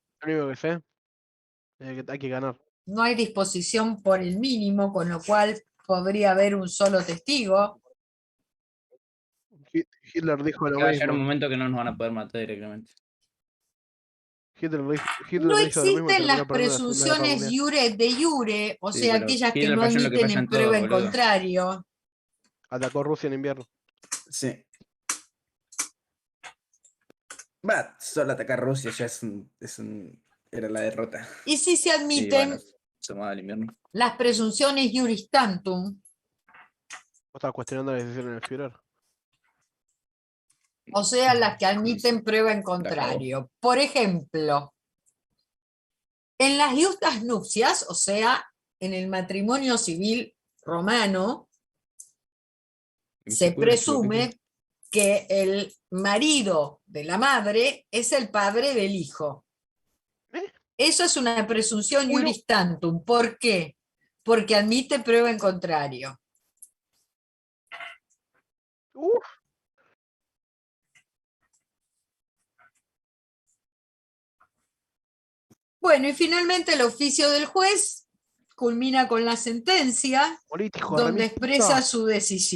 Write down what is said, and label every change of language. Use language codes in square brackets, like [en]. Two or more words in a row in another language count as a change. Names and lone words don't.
[es] Lo único que sé es que hay que ganar. No hay disposición por el mínimo, con lo cual podría haber un solo testigo. Hitler dijo lo mismo. Va a llegar mismo. un momento que no nos van a poder matar directamente. No existen las presunciones [la] iure de iure, [es] o sea, aquellas que no admiten en prueba en contrario. Atacó Rusia en invierno. Sí. Solo atacar Rusia ya era la derrota. Y si se admiten las presunciones [la] iuris tantum. [es] ¿Vos estás cuestionando la decisión del Führer? O sea, las que admiten prueba en contrario. Por ejemplo, en las iustas nupcias, o sea, en el matrimonio civil romano, se presume que el marido de la madre es el padre del hijo. Eso es una presunción [la] iuris tantum. [es] ¿Por qué? Porque admite prueba en contrario. Bueno, y finalmente el oficio del juez culmina con la sentencia, donde expresa su decisión.